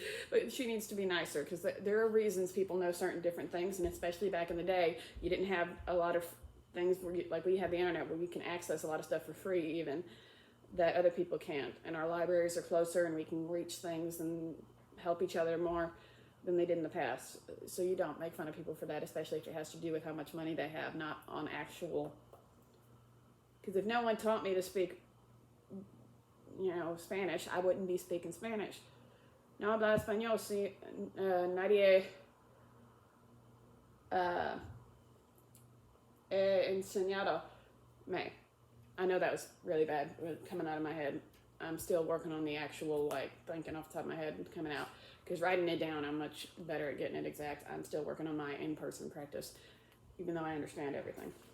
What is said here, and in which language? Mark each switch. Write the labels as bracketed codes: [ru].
[en] But she needs to be nicer because there are reasons people know certain different things, and especially back in the day, you didn't have a lot of things where like we have the internet where we can access a lot of stuff for free even that other people can't, and our libraries are closer and we can reach things and help each other more than they did in the past. So you don't make fun of people for that, especially if it has to do with how much money they have, not on actual, because if no one taught me to speak Spanish, I wouldn't be speaking Spanish. [es] No habla español si nadie enseñado me. [en] I know that was really bad coming out of my head. I'm still working on the actual, thinking off the top of my head and coming out. Because writing it down, I'm much better at getting it exact. I'm still working on my in-person practice, even though I understand everything.